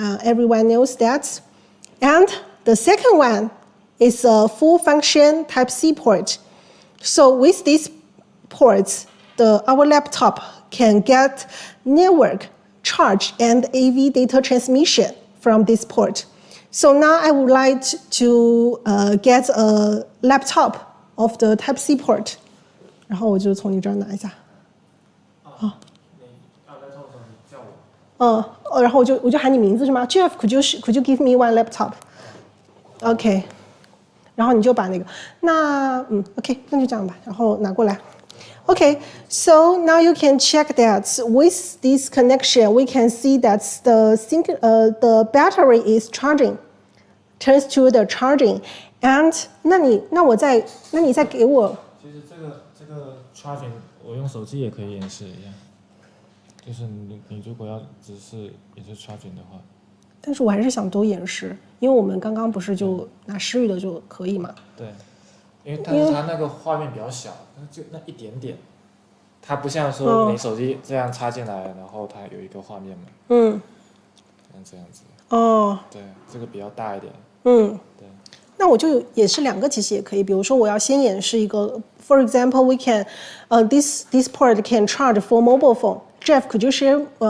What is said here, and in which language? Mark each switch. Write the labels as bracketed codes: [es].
[en] Everyone knows that. And the second one is a full function Type-C port. So with these ports, our laptop can get network charge and AV data transmission from this port. So now I would like to get a laptop of the Type-C port. [zh] 然后我就从你这儿拿一下。你要laptop的时候你叫我。然后我就喊你名字是吗 ？ [en] Jeff, could you give me one laptop? OK. [zh] 然后你就把那个，OK， 那就这样吧，然后拿过来。 [en] Okay, so now you can check that with this connection, we can see that the battery is charging, turns to the charging. [zh] And 那你再给我。其实这个 charging 我用手机也可以演示一样，就是你如果要只是也是 charging 的话。但是我还是想都演示，因为我们刚刚不是就拿诗语的就可以嘛。对，但是它那个画面比较小，就那一点点，它不像说你手机这样插进来，然后它有一个画面嘛。像这样子。对，这个比较大一点。对。那我就演示两个其实也可以，比如说我要先演示一个 ， [en] for example, we can, this port can charge for mobile phone. Jeff, could you share?